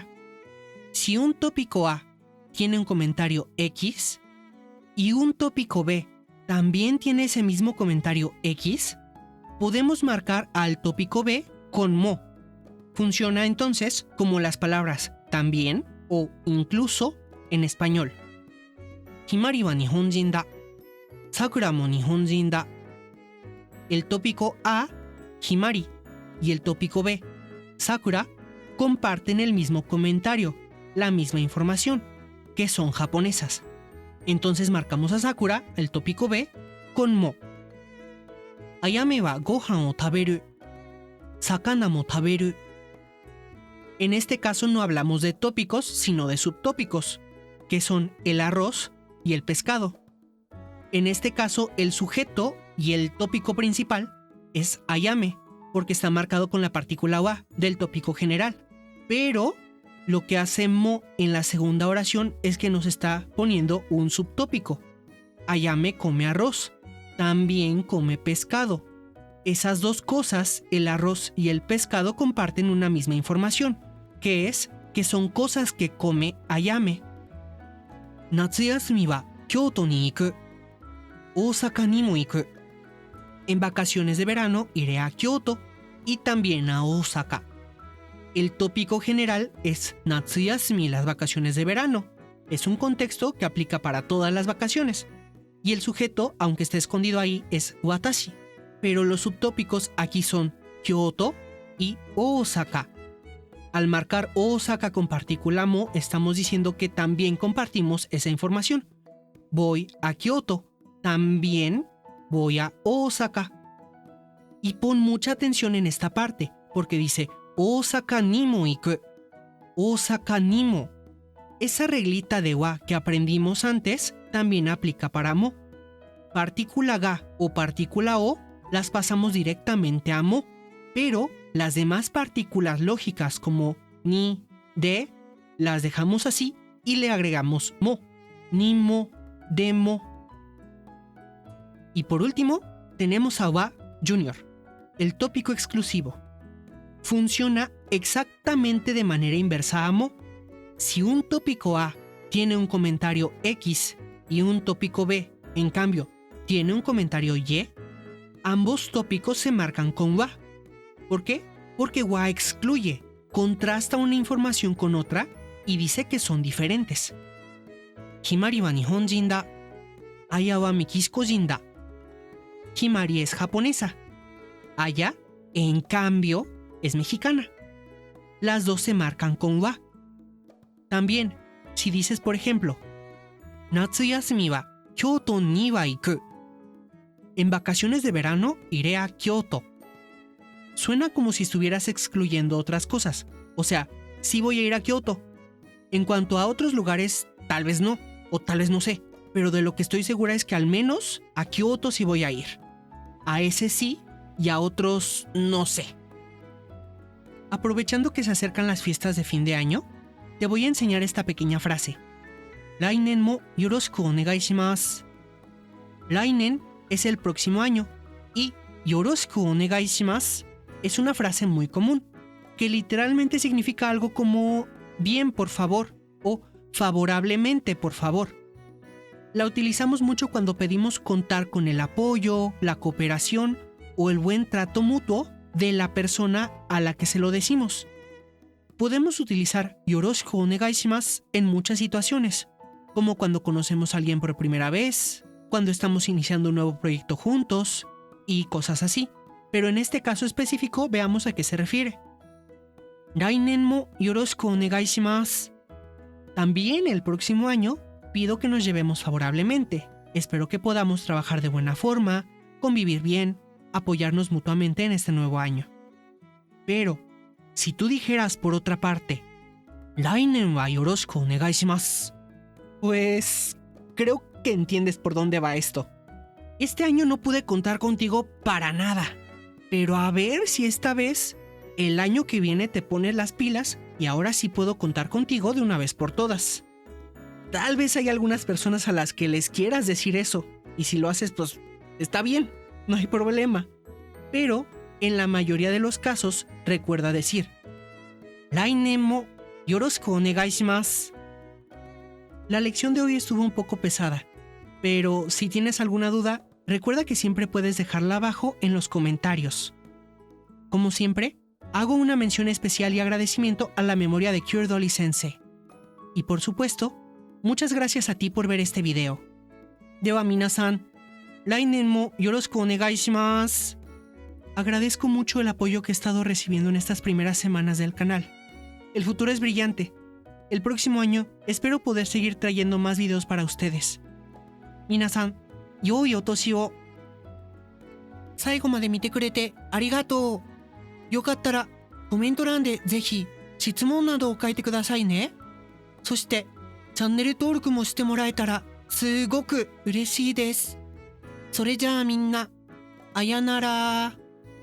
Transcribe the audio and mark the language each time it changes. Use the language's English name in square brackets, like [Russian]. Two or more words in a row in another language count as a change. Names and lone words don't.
[Spanish] Si un tópico A tiene un comentario X y un tópico B también tiene ese mismo comentario X, podemos marcar al tópico B con mo. Funciona entonces como las palabras también o incluso en español. [Japanese] ひまりは日本人だ。さくらも日本人だ. [Spanish] El tópico A, Himari, y el tópico B, Sakura, comparten el mismo comentario, la misma información, que son japonesas. Entonces marcamos a Sakura, el tópico B, con mo. [Japanese] あやめはご飯を食べる. 魚も食べる. [Spanish] En este caso no hablamos de tópicos, sino de subtópicos, que son el arroz y el pescado. En este caso, el sujeto y el tópico principal es ayame, porque está marcado con la partícula wa del tópico general. Pero lo que hace mo en la segunda oración es que nos está poniendo un subtópico. Ayame come arroz, también come pescado. Esas dos cosas, el arroz y el pescado, comparten una misma información, que es que son cosas que come ayame. [Japanese] 夏休みは京都に行く. 大阪にも行く. [Spanish] En vacaciones de verano iré a Kyoto y también a Osaka. El tópico general es Natsuyasumi, las vacaciones de verano. Es un contexto que aplica para todas las vacaciones. Y el sujeto, aunque esté escondido ahí, es watashi. Pero los subtópicos aquí son Kyoto y Osaka. Al marcar Osaka con partícula mo, estamos diciendo que también compartimos esa información. Voy a Kyoto, también voy a Osaka. Y pon mucha atención en esta parte, porque dice [Japanese] 大阪にも行く. 大阪にも. [Spanish] Esa reglita de wa que aprendimos antes también aplica para mo. Partícula ga o partícula o las pasamos directamente a mo, pero las demás partículas lógicas como ni, de, las dejamos así y le agregamos mo, [Japanese] にも, でも. [Spanish] Y por último, tenemos a wa junior, el tópico exclusivo. Funciona exactamente de manera inversa a mo. Si un tópico A tiene un comentario X y un tópico B, en cambio, tiene un comentario Y, ambos tópicos se marcan con wa. ¿Por qué? Porque wa excluye, contrasta una información con otra y dice que son diferentes. [Japanese] ひまりは日本人だ。あやはメキシコ人だ. [Spanish] Himari es japonesa. Aya, en cambio, es mexicana. Las dos se marcan con wa. También, si dices, por ejemplo, [Japanese] 夏休みは京都には行く. [Spanish] En vacaciones de verano iré a Kyoto. Suena como si estuvieras excluyendo otras cosas. O sea, sí voy a ir a Kyoto. En cuanto a otros lugares, tal vez no, o tal vez no sé. Pero de lo que estoy segura es que al menos a Kyoto sí voy a ir. A ese sí y a otros no sé. Aprovechando que se acercan las fiestas de fin de año, te voy a enseñar esta pequeña frase. [Japanese] 来年もよろしくお願いします. [Spanish] Lainen es el próximo año y [Japanese] よろしくお願いします [Spanish] es una frase muy común que literalmente significa algo como bien por favor o favorablemente por favor. La utilizamos mucho cuando pedimos contar con el apoyo, la cooperación o el buen trato mutuo de la persona a la que se lo decimos. Podemos utilizar [Japanese] よろしくお願いします [Spanish] en muchas situaciones, como cuando conocemos a alguien por primera vez, cuando estamos iniciando un nuevo proyecto juntos y cosas así. Pero en este caso específico veamos a qué se refiere. [Japanese] 来年もよろしくお願いします. [Spanish] También el próximo año pido que nos llevemos favorablemente. Espero que podamos trabajar de buena forma, convivir bien, apoyarnos mutuamente en este nuevo año. Pero, si tú dijeras por otra parte, [Japanese] 来年はよろしくお願いします, [Spanish] pues creo que entiendes por dónde va esto. Este año no pude contar contigo para nada, pero a ver si esta vez, el año que viene te pones las pilas y ahora sí puedo contar contigo de una vez por todas. Tal vez hay algunas personas a las que les quieras decir eso, y si lo haces, pues está bien, no hay problema. Pero, en la mayoría de los casos, recuerda decir, [Japanese] 来年もよろしくお願いします. [Spanish] La lección de hoy estuvo un poco pesada, pero si tienes alguna duda, recuerda que siempre puedes dejarla abajo en los comentarios. Como siempre, hago una mención especial y agradecimiento a la memoria de Cure Dolly Sensei. Y por supuesto, muchas gracias a ti por ver este video. [Japanese] では皆さん、来年もよろしくお願いします. [Spanish] Agradezco mucho el apoyo que he estado recibiendo en estas primeras semanas del canal. El futuro es brillante. El próximo año espero poder seguir trayendo más videos para ustedes. [Japanese] 皆さん、良いお年を. 最後まで見てくれてありがとう。よかったらコメント欄でぜひ質問などを書いてくださいね。そしてチャンネル登録もしてもらえたらすごく嬉しいです。それじゃあみんな、あやなら。